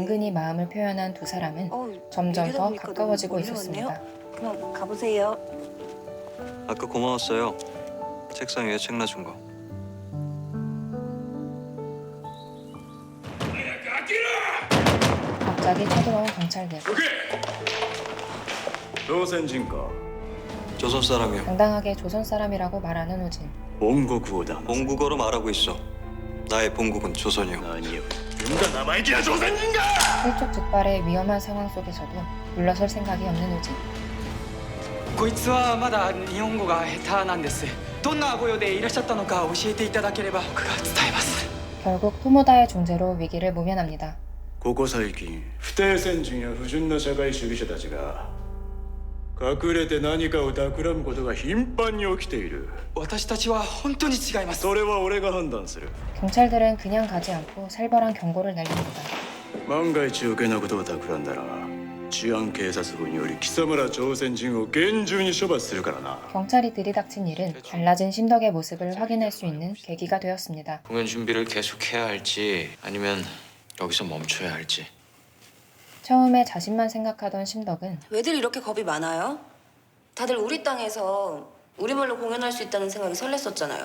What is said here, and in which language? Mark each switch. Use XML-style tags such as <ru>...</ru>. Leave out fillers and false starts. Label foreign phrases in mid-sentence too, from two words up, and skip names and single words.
<ko>은근히 마음을 표현한 두 사람은 점점 얘기하다 더 보니까 가까워지고 너무 있었습니다. 그럼 가보세요. 아까 고마웠어요. 책상 위에 책 놔준 거. 갑자기 쳐들어온 경찰들.</ko> <ja>朝鮮人か</ja> <ko>조선 사람이요. 당당하게 조선 사람이라고 말하는 우진.</ko> <ja>本国語だ</ja> <ko>본국어로 말하고 있어. 나의 본국은 조선이요.</ko> <ja>何を言うんだ生意気な朝鮮人が</ja> <ko>일촉즉발의 위험한 상황 속에서도 물러설 생각이 없는 우진.</ko> <ja>こいつはまだ日本語が下手なんです。どんなご用でいらっしゃったのか教えていただければ僕が伝えます。</ja> <ko>결국 토모다의 존재로 위기를 모면합니다.</ko> <ja>ここ最近不定先人や不純な社会主義者たちが隠れて何かを企むことが頻繁に起きている私たちは本当に違います。それは俺が判断する</ja> <ko>경찰들은 그냥 가지 않고 살벌한 경고를 날립니다.</ko> <ja>万が一余計なことを企んだら治安警察部により貴様ら朝鮮人を厳重に処罰するからな。</ja> <ko>경찰이 들이닥친 일은 달라진 심덕의 모습을 확인할 수 있는 계기가 되었습니다. 공연 준비를 계속해야 할지 아니면 여기서 멈춰야 할지. 처음에 자신만 생각하던 심덕은 왜들 이렇게 겁이 많아요? 다들 우리 땅에서 우리말로 공연할 수 있다는 생각이 설렜었잖아요.</ko>